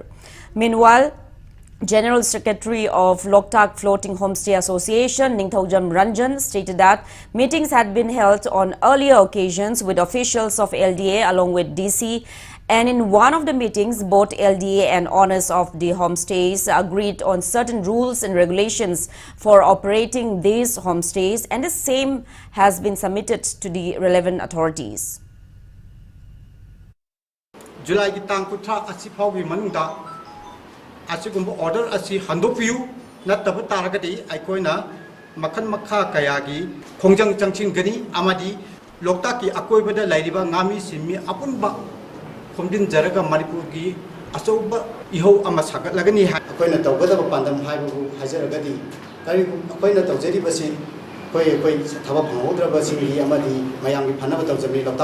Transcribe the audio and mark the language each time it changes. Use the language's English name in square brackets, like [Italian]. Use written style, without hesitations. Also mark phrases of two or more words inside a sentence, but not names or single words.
[English] Meanwhile, General Secretary of Loktak Floating Homestay Association, Ningthaujam Ranjan, stated that meetings had been held on earlier occasions with officials of LDA along with DC, and in one of the meetings, both LDA and owners of the homestays agreed on certain rules and regulations for operating these homestays, and the same has been submitted to the relevant authorities. [Manipuri] July Asigumbo order asi handopiu na tabutaragati aikoina makan makha kayagi kongjang changchin gani amadi Loktaki akoibada lairiba ngami simi apunba komdin jaraga Manipur gi asoba iho ama sagat lagani akoina tawgada pandam haibu hajaragadi kari akoina tawjeri basi koi thaba phangudra singi amadi mayam gi phanaba tawjami Lokta